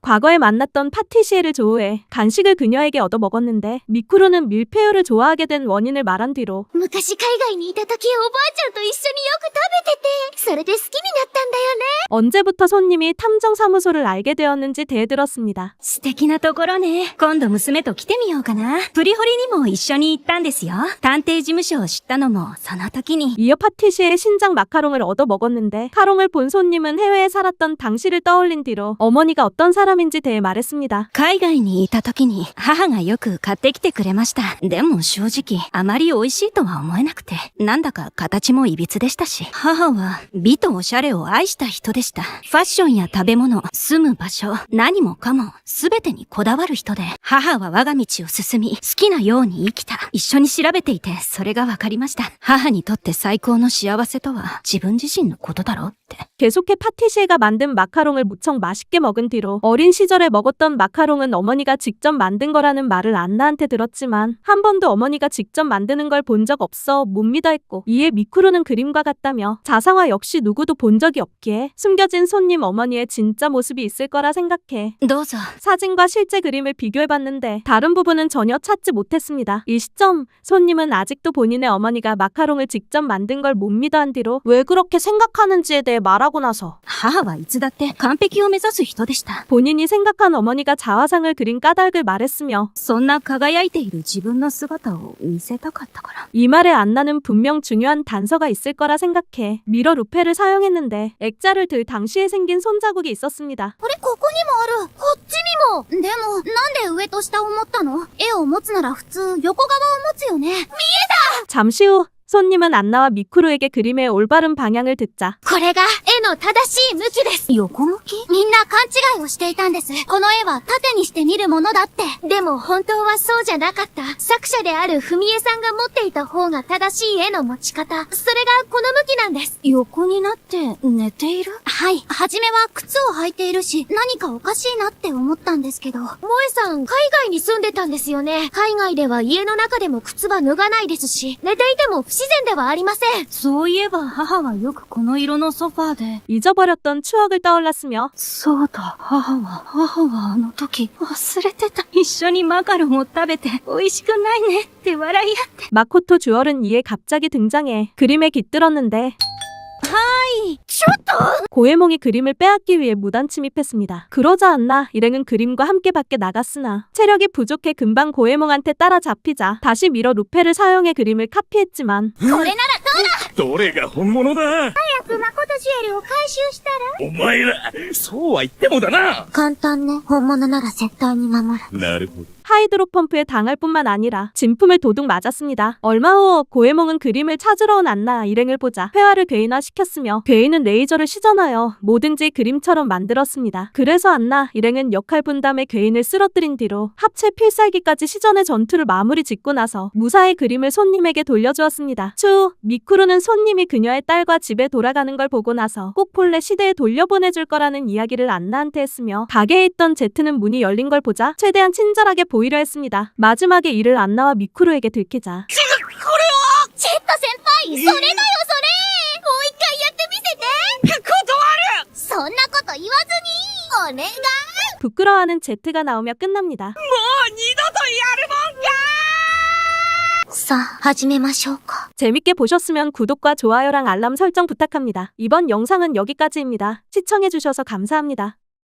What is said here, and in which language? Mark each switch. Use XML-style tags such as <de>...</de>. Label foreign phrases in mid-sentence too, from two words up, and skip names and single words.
<ko>과거에 만났던 파티시에를 조우해 간식을 그녀에게 얻어 먹었는데 미쿠루는 밀푀유를 좋아하게 된 원인을 말한 뒤로</ko> <ja>昔海外にいた時おばあちゃんと一緒によく食べてて、それで好きになったんだよね。</ja> <ko>언제부터 손님이 탐정사무소를 알게 되었는지 대들었습니다.</ko> <ja>素敵なところね。今度娘と来てみようかな。プリホリにも一緒に行ったんですよ。探偵事務所を知ったのもその時に。</ja> <ko>이어 파티시의 신작 마카롱을 얻어 먹었는데 카롱을 본 손님은 해외에 살았던 당시를 떠올린 뒤로 어머니가 어떤 사람인지 대해 말했습니다.</ko> <ja>海外にいた時に母がよく買ってきてくれました。でも正直あまり美味しいとは思えなくて、なんだか形も歪でしたし、母は美とおしゃれを愛した人でした。ファッションや食べ物、住む場所、何もかも全てにこだわる人で、母は我が道を進み、好きなように生きた。一緒に調べていてそれがわかりました。母にとって最高の幸せとは自分自身のことだろうって。</ja> <ko>계속해 파티시에가 만든 마카롱을 무척 맛있게 먹은 뒤로 어린 시절에 먹었던 마카롱은 어머니가 직접 만든 거라는 말을 안나한테 들었지만 한 번도 어머니가 직접 만드는 걸 본 적 없어 못 믿어 했고 이에 미쿠루는 그림과 같다며 자상화 역시 누구도 본 적이 없기에 숨겨진 손님 어머니의 진짜 모습이 있을 거라 생각해</ko> <ja>どうぞ。</ja> <ko>사진과 실제 그림을 비교해봤는데 다른 부분은 전혀 찾지 못했습니다. 이 시점 손님은 아직도 본인의 어머니가 마카롱을 직접 만든 걸 못 믿어 한 뒤로 왜 그렇게 생각하는지에 대해 말하고 나서</ko> <ja>母はいつだって完璧を目指す人でした。</ja> <ko>본인이 생각한 어머니가 자화상을 그린 까닭을 말했으며</ko> <ja>そんな輝いている自分の姿を見せたかったから。</ja> <ko>이 말에 안나는 분명 중요한 단서가 있을 거라 생각해 미러 루페를 사용했는데 액자를 들 당시에 생긴 손자국이 있었습니다.</ko> <ja>これここにもある。こっちにも。でも、なんで上と下を持ったの？絵を持つなら普通横側を持つよね。見えた！</ja> <ko>잠시 후 손님은 안나와 미쿠루에게 그림의 올바른 방향을 듣자</ko> <ja>これが絵の正しい向きです。横向き？みんな勘違いをしていたんです。この絵は縦にして見るものだって。でも本当はそうじゃなかった。作者である文江さんが持っていた方が正しい絵の持ち方。それがこの向きなんです。横になって寝ている？はい。はじめは靴を履いているし、何かおかしいなって思ったんですけど。萌えさん、海外に住んでたんですよね。海外では家の中でも靴は脱がないですし、寝ていても不自然ではありません。そういえば母はよくこの色のソファーで。</ja> <ko>잊어버렸던 추억을 떠올랐으며</ko> <ja>そうだ、母はあの時忘れてた。一緒にマカロンを食べて美味しくないねって笑い合って。</ja> <ko>마코토 듀얼은 이에 갑자기 등장해 그림에 깃들었는데 고에몽이 그림을 빼앗기 위해 무단 침입했습니다. 그러자 않나 일행은 그림과 함께 밖에 나갔으나 체력이 부족해 금방 고에몽한테 따라잡히자 다시 미러 루페를 사용해 그림을 카피했지만</ko> <ja>これならどうだ！どれが本物だ？早く誠ジュエルを回収したら。お前ら、そうは言ってもだな。簡単ね。本物なら絶対に守る。なるほど。</ja> <ko>하이드로 펌프에 당할 뿐만 아니라 진품을 도둑 맞았습니다. 얼마 후 고에몽은 그림을 찾으러 온 안나 일행을 보자 회화를 괴인화시켰으며 괴인은 레이저를 시전하여 뭐든지 그림처럼 만들었습니다. 그래서 안나 일행은 역할 분담에 괴인을 쓰러뜨린 뒤로 합체 필살기까지 시전의 전투를 마무리 짓고 나서 무사히 그림을 손님에게 돌려주었습니다. 추후 미쿠루는 손님이 그녀의 딸과 집에 돌아가는 걸 보고 나서 꼭 본래 시대에 돌려보내줄 거라는 이야기를 안나한테 했으며 가게에 있던 제트는 문이 열린 걸 보자 최대한 친절하게 보이려 했습니다. 마지막에 이를 안나와 미쿠루에게 들키자</ko> <ja>ジェット先輩、それだよそれ、もう一回やってみせて。断る。そんなこと言わずにお願い。</ja> <ko>부끄러워하는 제트가 나오며 끝납니다.</ko> <ja>さあ、始めましょうか。</ja> <ko>재밌게 보셨으면 구독과 좋아요랑 알람 설정 부탁합니다. 이번 영상은 여기까지입니다. 시청해주셔서 감사합니다.</ko>